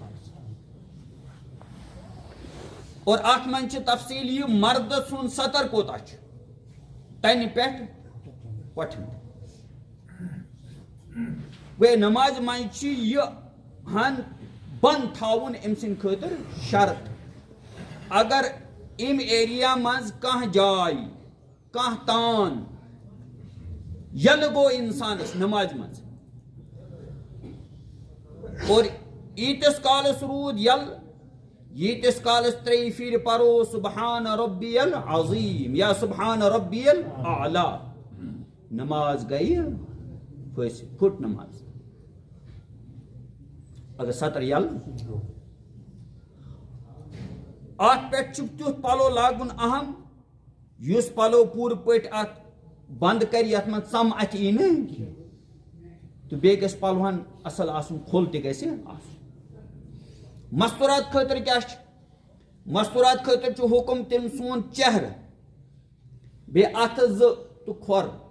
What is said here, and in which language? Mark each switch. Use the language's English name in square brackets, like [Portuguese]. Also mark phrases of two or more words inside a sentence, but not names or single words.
[Kashmiri] اور اتھ منٛز چھِ تفصیٖل یہِ مردٕ سُنٛد ستر کوٗتاہ چھُ تنہِ پٮ۪ٹھ کۄٹھٮ۪ن گوٚو نمازِ منٛز چھِ یہِ ہن بنٛد تھاوُن أمۍ سٕنٛدِ خٲطرٕ شرط اگر اَمہِ ایریا منٛز کانٛہہ جاے کانٛہہ تان یلہٕ گوٚو انسانس نمازِ منٛز اور ییٖتِس کالس روٗد یلہٕ ییٖتِس کالس ترٛیٚیہِ پھِرِ پرو [Arabic] سبحان ربی العظیٖم [Kashmiri] یا [Arabic] سبحان ربی الاعلیٰ [Kashmiri] نماز گٔیہِ پھٔسِتھ پھُٹ نماز اگر ستر یلہٕ اتھ پٮ۪ٹھ چھُ تیُتھ پلو لاگُن اہم یُس پلو پوٗرٕ پٲٹھۍ اتھ بند کر یتھ منٛز ژم اتھِ یی نہٕ تہٕ بیٚیہِ گژھِ پلوہن اصل آسُن کھُل تہِ گژھِ آسُن مستورات خٲطرٕ کیٛاہ چھُ مستورات خٲطرٕ چھُ حُکم تٔمۍ سُنٛد چہرٕ بیٚیہِ اتھٕ زٕ تہٕ کھۄر